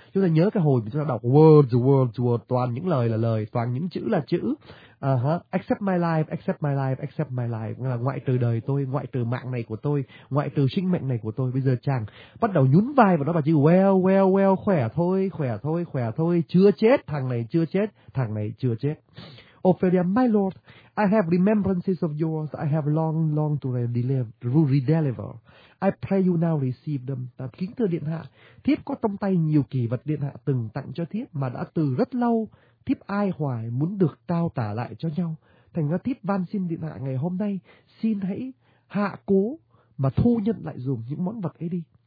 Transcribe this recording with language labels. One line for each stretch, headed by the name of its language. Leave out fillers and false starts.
Vietnamese: Chúng ta nhớ cái hồi chúng ta đọc
English: words, words, words,
Vietnamese: toàn những lời là lời, toàn những chữ là chữ.
English: Accept my life, accept my life,
Vietnamese: accept my life, là ngoại trừ đời tôi, ngoại trừ mạng này của tôi, ngoại trừ sinh mệnh này của tôi. Bây giờ chàng bắt đầu nhún vai và nó bảo chữ
English: well, well, well,
Vietnamese: khỏe thôi, chưa chết, thằng này chưa chết.
English: Ophelia, my lord, I have remembrances of yours, I have long, long to redeliver. I pray you now receive them.
Vietnamese: Ta kính thưa điện hạ, thiếp có trong tay nhiều kỷ vật điện hạ từng tặng cho thiếp, mà đã từ rất lâu thiếp ai hoài muốn được trao tả lại cho nhau. Thành ra thiếp van xin điện hạ ngày hôm nay, xin hãy hạ cố mà thu nhận lại dùm những món vật ấy đi.